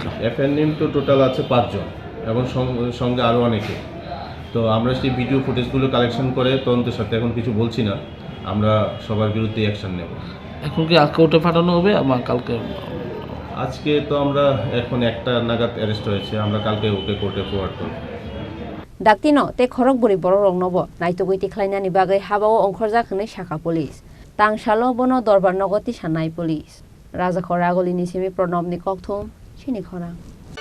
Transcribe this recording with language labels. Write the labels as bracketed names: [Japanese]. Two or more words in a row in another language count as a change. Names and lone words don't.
[English] FIR name [Bangla] তো টোটাল আছে 5 জন এবং সঙ্গে আরও অনেকে তো আমরা সেই [English] video footage collection [Bangla] করে তদন্তের সাথে এখন কিছু বলছি না আমরা সবার বিরুদ্ধে অ্যাকশন নেব এখন কি কোর্টে পাঠানো হবে আমার কালকে আজকে তো আমরা এখন 1টা নাগাদ অ্যারেস্ট হয়েছে আমরা কালকে ওকে কোর্টে ফরওয়ার্ড করব [Kok Borok] Daktino te Khorokburi Bororong Nobo Naitogoi Tikhlainani Bagai Habawo Ongkhorjakhnei Shaka Police Tangshalo Bono Dorbar Nogoti Shanai Police Raja Khoragolini Simi Pranobni Kokthum Chini Khorang